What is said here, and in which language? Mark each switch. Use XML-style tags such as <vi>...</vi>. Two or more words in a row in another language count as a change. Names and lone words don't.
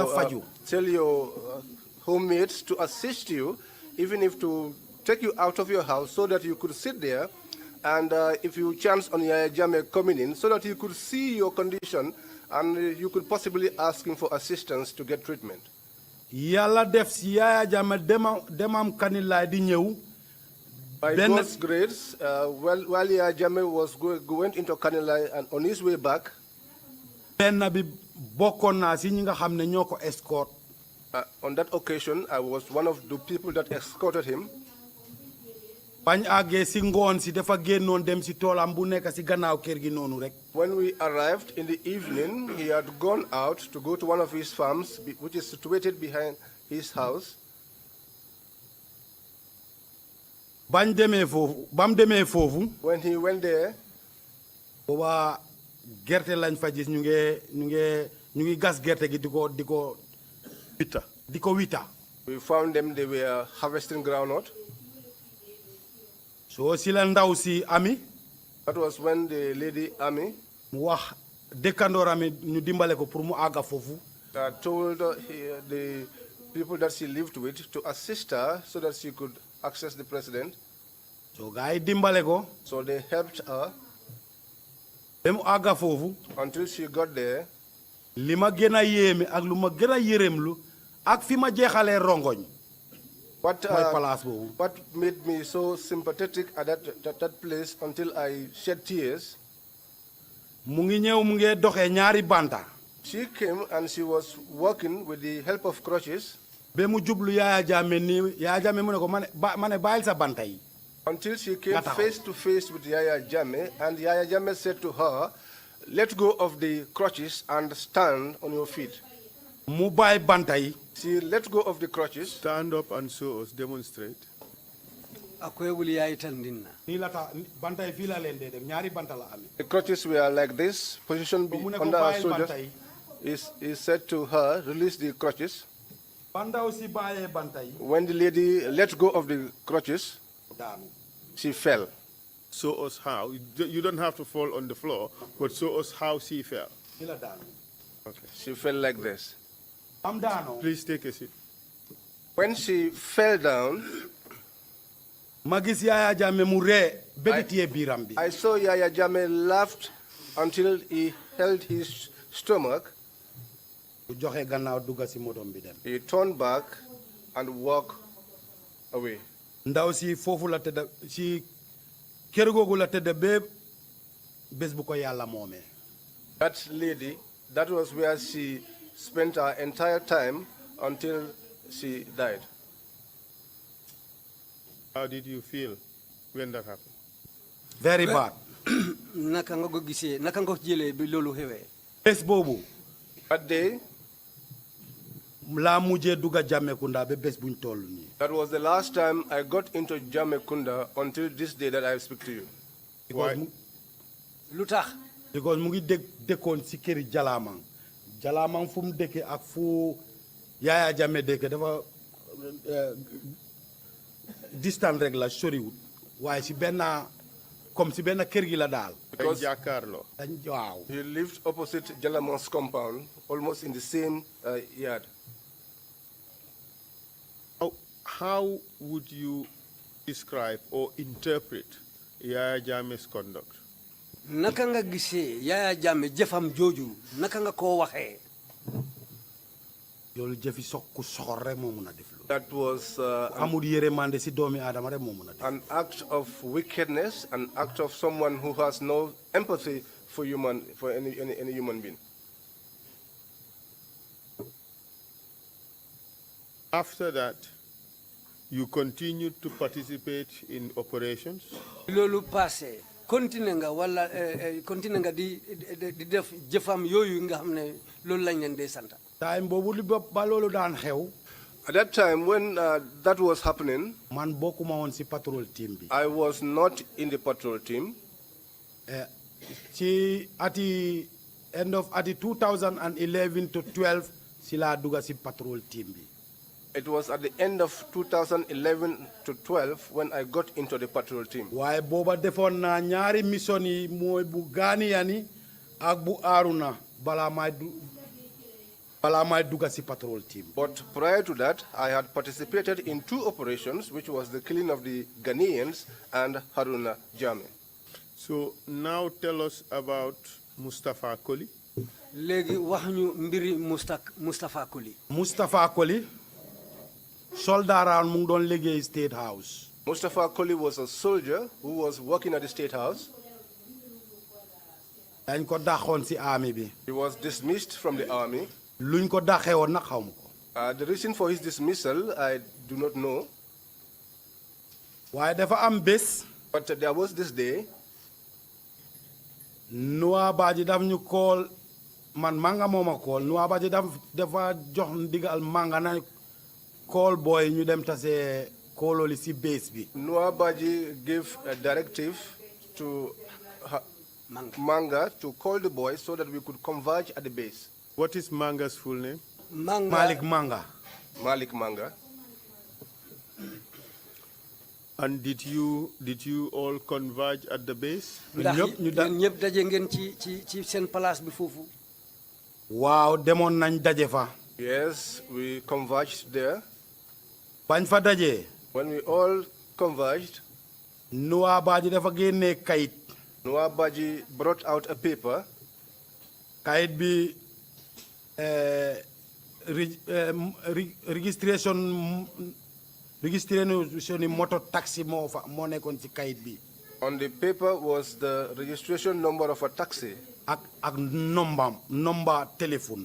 <wo>faju.</wo> <en>housemates to assist you, even if to take you out of your house so that you could sit there, and if you chance on Yaya Jammeh coming in, so that you could see your condition and you could possibly ask him for assistance to get treatment.</en> <wo>Yàlla def si Yaya Jammeh demam Kanilaay di ñëw</wo> <en>By God's grace, while Yaya Jammeh went into Kanilai and on his way back,</en> <wo>benn bi bokkoon naa si ñi nga xam ne ñoo ko escort</wo> <en>on that occasion, I was one of the people that escorted him.</en> <wo>bañ àggee si ngoon si dafa génnoon dem si toolam bu nekk si gannaaw kër gi noonu rek</wo> <en>When we arrived in the evening, he had gone out to go to one of his farms, which is situated behind his house.</en> <wo>bañ demee foofu bam demee foofu</wo> <en>When he went there,</en> <wo>booba gerte lañ fa gis ñu ngi gas gerte gi di ko wita</wo> <en>we found them, they were harvesting groundnut.</en> <wo>soo si la ndaw si ami</wo> <en>That was when the lady Ami</en> <wo>mu wax dëkkandoor ami ñu dimbale ko pour mu àgga foofu</wo> <en>told the people that she lived with to assist her so that she could access the president.</en> <wo>soo gaa yi dimbale ko</wo> <en>So they helped her</en> <wo>ba mu àgga foofu</wo> <en>until she got there.</en> <wo>li ma gën a yéeme ak lu ma gën a yërëmlu ak fi ma jeexalee rongoñ</wo> <en>What,</en> <wo>mooy place boobu</wo> <en>what made me so sympathetic at that place until I shed tears,</en> <wo>mu ngi ñëw mu ngi doxee ñaari banta</wo> <en>she came and she was walking with the help of crutches</en> <wo>ba mu jublu Yaya Jammeh nii Yaya Jammeh mu ne ko ma ne bàyyil sa banta yi</wo> <en>until she came face to face with Yaya Jammeh, and Yaya Jammeh said to her, let go of the crutches and stand on your feet.</en> <wo>mu bàyyi banta yi</wo> <en>She let go of the crutches. Stand up and show us, demonstrate.</en> <wo>akwewul yaay tandinna nii la tax banta yi fii la leen dee dem ñaari banta la amee</wo> <en>The crutches were like this, positioned</en> <wo>mu ne ko</wo> <en>under our</en> <wo>bàyyil</wo> <en>soldiers.</en> <wo>banta yi</wo> <en>He said to her, release the crutches.</en> <wo>bandaw si bàyyee banta yi</wo> <en>When the lady let go of the crutches,</en> <wo>daanu</wo> <en>she fell. Show us how. You don't have to fall on the floor, but show us how she fell.</en> <wo>nii la daanu</wo> <en>She fell like this.</en> <wo>am daanoo</wo> <en>Please take a seat. When she fell down,</en> <wo>ma gis Yaya Jammeh mu ree ba di téye biiram bi</wo> <en>I saw Yaya Jammeh laughed until he held his stomach.</en> <wo>bu joxe gannaaw dugga si motom bi dem</wo> <en>He turned back and walked away.</en> <wo>ndaw si foofu la tëdd si kër googu la tëdd ba bés bu ko yàlla moomee</wo> <en>That lady, that was where she spent her entire time until she died. How did you feel when that happened? very bad</en> <wo>naka nga ko gisee naka nga ko jëlee bi loolu xewee bés boobu</wo> <en>That day,</en> <wo>laa mujjee dugga Jammehkunda ba bés buñ toll nii</wo> <en>that was the last time I got into Jammehkunda until this day that I speak to you. because</en> <wo>lu tax because mu ngi dëkkoon si këri Jalamang fu mu dëkke ak fu Yaya Jammeh dëkke dafa distant rek la soriwut waaye si benn comme si benn kër gi la daal</wo> <en>Because Giancarlo.</en> <wo>dañ waaw</wo> <en>he lived opposite Jalamang's compound, almost in the same yard. how would you describe or interpret Yaya Jammeh's conduct?</en> <wo>naka nga gisee Yaya Jammeh jëfam jooju naka nga koo waxee. loolu jëfi ku soxor rek moo mun a def loolu.</wo> <en>That was</en> <wo>amul yërmande si doomi aadama rek moo mun a def.</wo> <en>an act of wickedness, an act of someone who has no empathy for any human being. After that, you continued to participate in operations?</en> <wo>loolu passé continue nga wala continue nga di def jëfam yooyu nga xam ne loolu lañ leen dee santa. time boobu li ba loolu daan xew.</wo> <en>At that time, when that was happening,</en> <wo>man bokkuma woon si</wo> <en>patrol team</en> <wo>bi.</wo> <en>I was not in the patrol team.</en> <wo>ci</wo> <en>end of 2011 to 12</en> <wo>si laa dugga si</wo> <en>patrol team</en> <wo>bi.</wo> <en>It was at the end of 2011 to 12 when I got into the patrol team.</en> <wo>waaye booba defoon naa ñaari mission yi mooy bu Ghanaian ak bu Aruna balaa may dugga si</wo> <en>patrol team. But prior to that, I had participated in 2 operations, which was the killing of the Ghanaians and Haruna Jammeh. So now tell us about Mustafa Koli.</en> <wo>léegi wax ñu mbiri Mustafa Koli. Mustafa Koli soldaaraan mu ngi doon liggéey State House.</wo> <en>Mustafa Koli was a soldier who was working at the State House.</en> <wo>dañ ko daxoon si army bi.</wo> <en>He was dismissed from the army.</en> <wo>luñ ko daxee woon nag xaw ma ko.</wo> <en>The reason for his dismissal, I do not know.</en> <wo>waaye dafa am bés.</wo> <en>But there was this day.</en> <wo>Noah Badji daf ñu call man Manga moo ma call Noah Badji dafa jox ndigal Manga na call boy ñu dem tase koololi si base bi.</wo> <en>Noah Badji gave a directive to Manga to call the boys so that we could converge at the base. What is Manga's full name? Malik Manga. Malik Manga. And did you all converge at the base?</en> <wo>ñëpp daje ngeen ci seen place bi foofu. waaw demoon nañ daje fa.</wo> <en>Yes, we converged there.</en> <wo>bañ fa dajee.</wo> <en>When we all converged,</en> <wo>Noah Badji dafa génnee kayit.</wo> <en>Noah Badji brought out a paper.</en> <wo>kayit bi registration moto taxi moo nekkoon ci kayit bi.</wo> <en>On the paper was the registration number of a taxi.</en> <wo>ak number téléphone.</wo>